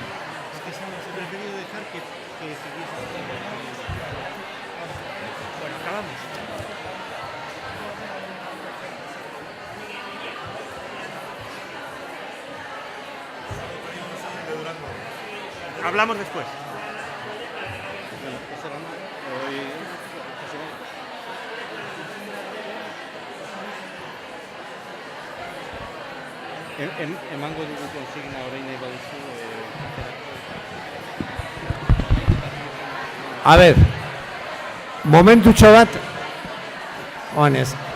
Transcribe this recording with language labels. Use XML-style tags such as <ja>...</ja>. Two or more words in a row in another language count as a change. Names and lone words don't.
<es>Es que he preferido dejar que siguiese. Bueno, acabamos. Hablamos después.</es> <eu>Emango dugu konsigna orain nahi baduzu. A ver, momentutxo bat, honez.</eu>